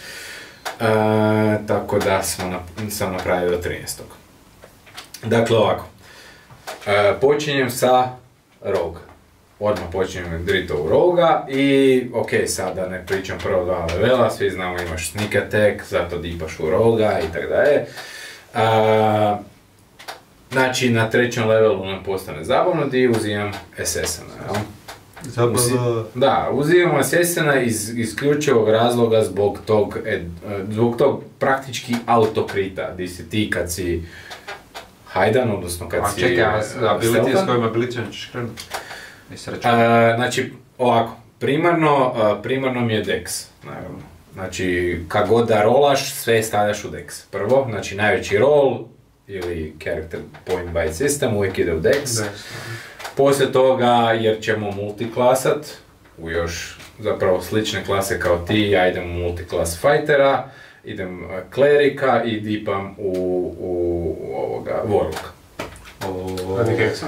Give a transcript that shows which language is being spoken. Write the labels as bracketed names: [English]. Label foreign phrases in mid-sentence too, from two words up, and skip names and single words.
[Croatian] Tako da sam napravio do 13. Dakle ovako, počinjem sa rogue. Odmah počinjem drito u roga i ok, sad da ne pričam prvo 2 levela, svi znamo imaš [English] sneak attack, [Croatian] zato dipaš u roga i tako dalje. Znači na 3. levelu nam postane zabavno di uzimam SS-a. Da, uzimam SS-a iz isključivog razloga zbog tog praktički autokrita, di si ti kad si hajdan, odnosno kad si čekaj, ability s kojima ability ćeš krenuti? Znači, ovako, primarno mi je dex, naravno. Znači, kad god da rolaš, sve stavljaš u dex. Prvo, znači najveći roll, ili [English] character point by system, [Croatian] uvijek ide u dex. Poslije toga, jer ćemo multiklasat, u još zapravo slične klase kao ti, ja idem u multiklas fightera, idem klerika i dipam u ovoga warlocka. Radi heksa?